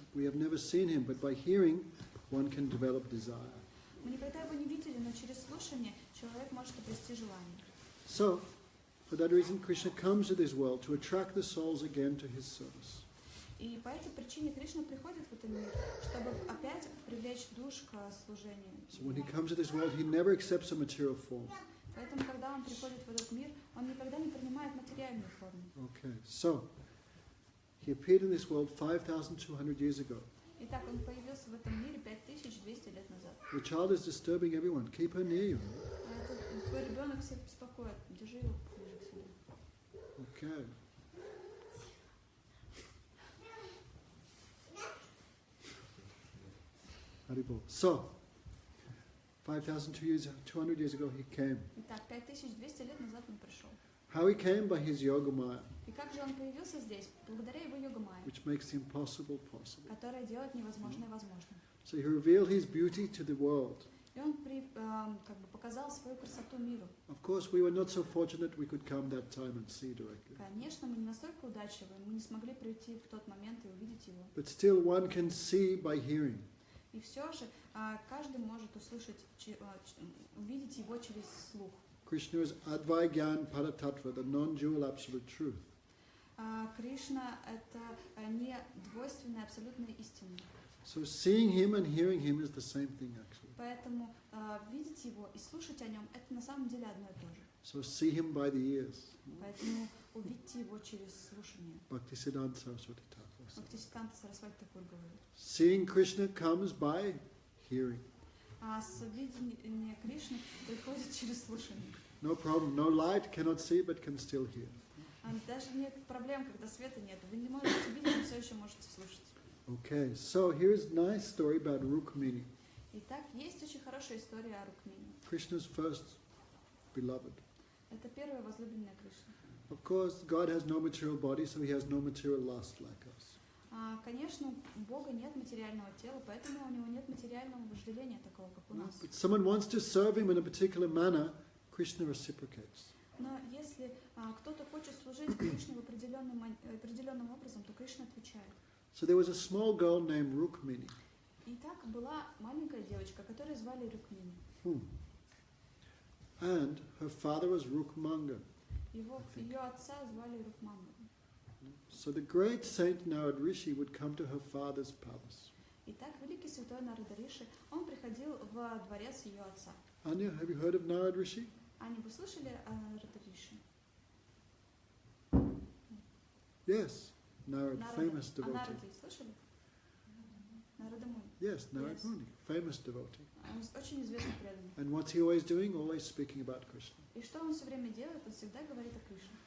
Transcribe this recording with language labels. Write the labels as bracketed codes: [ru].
[en] We have never seen him, but by hearing, one can develop desire. [ru] Мы никогда его не видели, но через слушание человек может обрести желание. [en] So, for that reason, Krishna comes to this world to attract the souls again to his service. [ru] И по этой причине Кришна приходит в этот мир, чтобы опять привлечь душ к служению. [en] So when he comes to this world, he never accepts a material form. [ru] Поэтому, когда он приходит в этот мир, он никогда не принимает материальную форму. [en] Okay, so he appeared in this world 5,200 years ago. [ru] Итак, он появился в этом мире 5200 лет назад. [en] The child is disturbing everyone. Keep her near you. [ru] Твой ребенок всех беспокоит. Держи его ближе к себе. [en] Okay. Haribol. So, 5,200 years ago he came. [ru] Итак, 5200 лет назад он пришел. [en] How he came? By his yoga maya, [ru] И как же он появился здесь? Благодаря его йога-майе, [en] which makes the impossible possible. [ru] которая делает невозможное возможным. [en] So he revealed his beauty to the world. [ru] И он как бы показал свою красоту миру. [en] Of course, we were not so fortunate we could come that time and see directly. [ru] Конечно, мы не настолько удачливы, мы не смогли прийти в тот момент и увидеть его. [en] But still, one can see by hearing. [ru] И все же каждый может услышать, увидеть его через слух. [en] Krishna is Advaigyan Paratattva, the non-dual absolute truth. [ru] Кришна — это не двойственная абсолютная истина. [en] So seeing him and hearing him is the same thing actually. [ru] Поэтому видеть его и слушать о нем — это на самом деле одно и то же. [en] So see him by the ears. [ru] Поэтому увидьте его через слушание. [en] Bhaktisiddhanta Saraswati Thakur. [ru] Бхактисиддханта Сарасвати Такур говорит. [en] Seeing Krishna comes by hearing. [ru] А видение Кришны приходит через слушание. [en] No problem. No light, cannot see, but can still hear. [ru] Даже нет проблем, когда света нет. Вы не можете видеть, но все еще можете слушать. [en] Okay, so here's a nice story about Rukmini, [ru] Итак, есть очень хорошая история о Рукмини. [en] Krishna's first beloved. [ru] Это первая возлюбленная Кришны. [en] Of course, God has no material body, so he has no material lust like us. [ru] Конечно, у Бога нет материального тела, поэтому у него нет материального вожделения такого, как у нас. [en] But someone wants to serve him in a particular manner, Krishna reciprocates. [ru] Но если кто-то хочет служить Кришне определенным образом, то Кришна отвечает. [en] So there was a small girl named Rukmini. [ru] Итак, была маленькая девочка, которую звали Рукмини. [en] And her father was Rukmanga. [ru] Ее отца звали Рукманга. [en] So the great saint Narad Rishi would come to her father's palace. [ru] Итак, великий святой Нарада Риши, он приходил в дворец ее отца. [en] Anya, have you heard of Narad Rishi? [ru] Аня, вы слышали о Нарада Риши? [en] Yes, Narad, famous [ru] О [en] devotee. [ru] Нараде слышали? Нарада Муни. [en] Yes, Narad Yes. Muni, famous devotee. [ru] Он очень известный преданный. [en] And what's he always doing? Always speaking about Krishna. [ru] И что он все время делает? Он всегда говорит о Кришне.